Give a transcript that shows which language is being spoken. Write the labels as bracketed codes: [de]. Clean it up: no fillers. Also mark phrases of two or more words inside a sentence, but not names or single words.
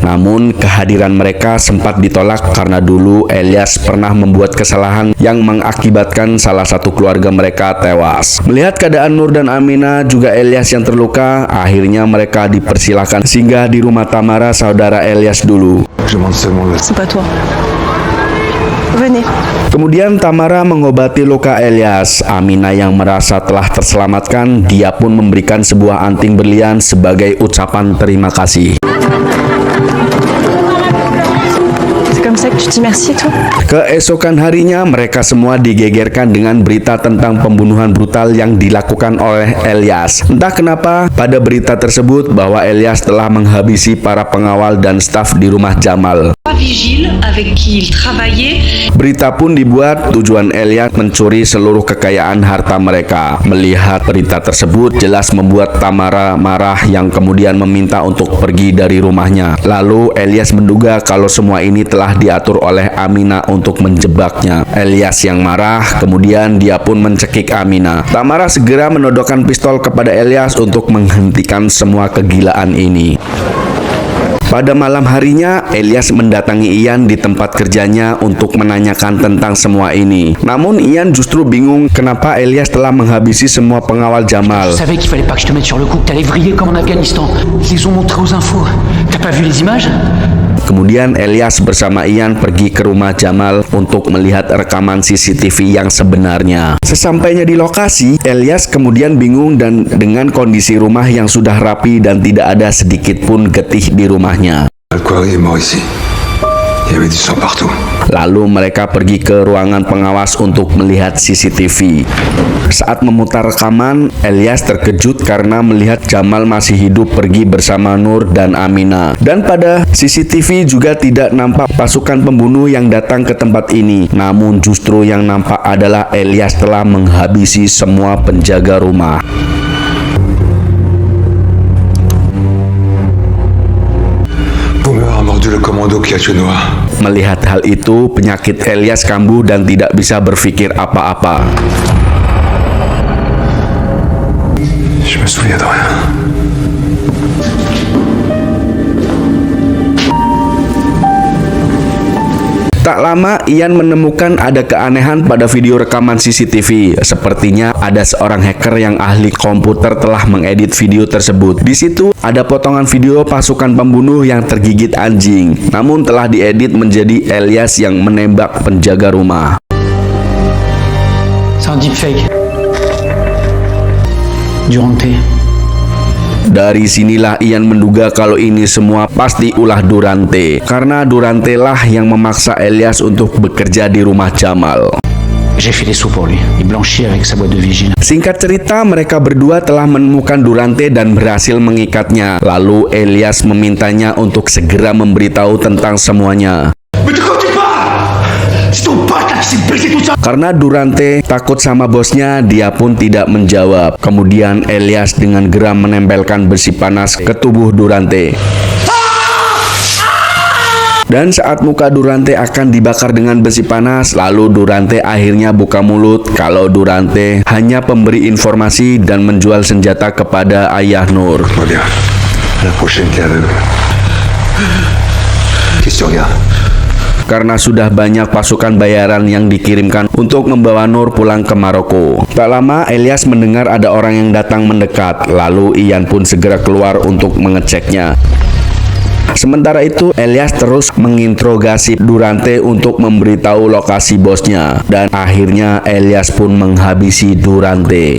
[id] Namun kehadiran mereka sempat ditolak karena dulu Elias pernah membuat kesalahan yang mengakibatkan salah satu keluarga mereka tewas. Melihat keadaan Nur dan Amina juga Elias yang terluka, akhirnya mereka dipersilahkan singgah di rumah Tamara, saudara Elias dulu. [fr] Je demande seulement le... C'est pas toi. Venez. [id] Kemudian Tamara mengobati luka Elias. Amina yang merasa telah terselamatkan, dia pun memberikan sebuah anting berlian sebagai ucapan terima kasih. [fr] C'est comme ça que tu dis merci, toi? [id] Keesokan harinya mereka semua digegerkan dengan berita tentang pembunuhan brutal yang dilakukan oleh Elias. Entah kenapa pada berita tersebut bahwa Elias telah menghabisi para pengawal dan staf di rumah Jamal. [fr] Vigile avec qui il travaillait. [id] Berita pun dibuat tujuan Elias mencuri seluruh kekayaan harta mereka. Melihat berita tersebut jelas membuat Tamara marah yang kemudian meminta untuk pergi dari rumahnya. Lalu Elias menduga kalau semua ini telah diatur oleh Amina untuk menjebaknya. Elias yang marah, kemudian dia pun mencekik Amina. Tamara segera menodongkan pistol kepada Elias untuk menghentikan semua kegilaan ini. Pada malam harinya, Elias mendatangi Ian di tempat kerjanya untuk menanyakan tentang semua ini. Namun Ian justru bingung kenapa Elias telah menghabisi semua pengawal Jamal. [fr] Je savais qu'il fallait pas que je te mette sur le coup, que t'allais vriller comme en Afghanistan. Ils les ont montrés aux infos. T'as pas vu les images? [id] Kemudian Elias bersama Ian pergi ke rumah Jamal untuk melihat rekaman CCTV yang sebenarnya. Sesampainya di lokasi, Elias kemudian bingung dan dengan kondisi rumah yang sudah rapi dan tidak ada sedikit pun getih di rumahnya. [fr] Al-Khoury est mort ici. Il y avait du sang partout. [id] Lalu mereka pergi ke ruangan pengawas untuk melihat CCTV. Saat memutar rekaman, Elias terkejut karena melihat Jamal masih hidup pergi bersama Nur dan Amina. Dan pada CCTV juga tidak nampak pasukan pembunuh yang datang ke tempat ini. Namun justru yang nampak adalah Elias telah menghabisi semua penjaga rumah. [fr] Boomer a mordu le commando qui a tué Noah. [id] Melihat hal itu, penyakit Elias kambuh dan tidak bisa berpikir apa-apa. [fr] Je me souviens de rien. [id] Tak lama, Ian menemukan ada keanehan pada video rekaman CCTV. Sepertinya ada seorang hacker yang ahli komputer telah mengedit video tersebut. Di situ ada potongan video pasukan pembunuh yang tergigit anjing, namun telah diedit menjadi Elias yang menembak penjaga rumah. [fr] C'est un deepfake. Durante. [id] Dari sinilah Ian menduga kalau ini semua pasti ulah Durante, karena Durante lah yang memaksa Elias untuk bekerja di rumah Jamal. [fr] J'ai fait des sous pour lui. Il blanchit avec sa boîte de vigile. [id] Singkat cerita, mereka berdua telah menemukan Durante dan berhasil mengikatnya. Lalu Elias memintanya untuk segera memberitahu tentang semuanya. Karena Durante takut sama bosnya, dia pun tidak menjawab. Kemudian Elias dengan geram menempelkan besi panas ke tubuh Durante. Dan saat muka Durante akan dibakar dengan besi panas, lalu Durante akhirnya buka mulut kalau Durante hanya pemberi informasi dan menjual senjata kepada ayah Nur. [fr] Va bien. La prochaine t'es aveugle. Qu'est-ce que tu regardes? [id] Karena sudah banyak pasukan bayaran yang dikirimkan untuk membawa Nur pulang ke Maroko. Tak lama Elias mendengar ada orang yang datang mendekat, lalu Ian pun segera keluar untuk mengeceknya. Sementara itu Elias terus menginterogasi Durante untuk memberitahu lokasi bosnya, dan akhirnya Elias pun menghabisi Durante.